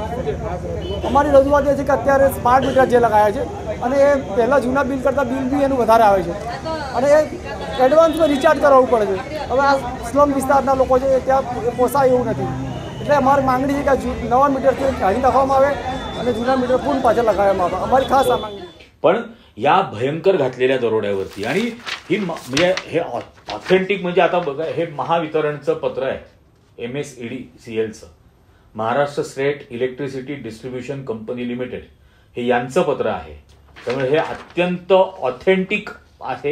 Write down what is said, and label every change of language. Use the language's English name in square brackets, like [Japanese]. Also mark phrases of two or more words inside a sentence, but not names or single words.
[Gujarati] અમારી રજૂઆત એ છે કે અત્યારે [English] smart meter [Gujarati] જે લગાયા છે અને એ પહેલાં જૂના બિલ કરતાં બિલ બી એનું વધારે આવે છે અને એ એડવાન્સમાં રિચાર્જ કરાવવું પડે છે. હવે આ સ્લમ વિસ્તારના લોકો છે ત્યાં પોસાય એવું નથી. એટલે અમારી માંગણી છે કે નવા મીટરથી કાઢી નાખવામાં આવે અને જૂના મીટર પૂर्ण પાછા લગાવવામાં આવે. અમારી ખાસ આ માંગણી. [Marathi] पण या भयंकर घातलेल्या दरोड्यावरती. आणि ही म्हणजे हे ऑथेंटिक म्हणजे आता बघा, हे महावितरणचं पत्र आहे, MSEDCLचं, महाराष्ट्र स्टेट इलेक्ट्रिसिटी डिस्ट्रीब्युशन कंपनी लिमिटेड, हे यांचं पत्र आहे. त्यामुळे हे अत्यंत ऑथेंटिक आहे.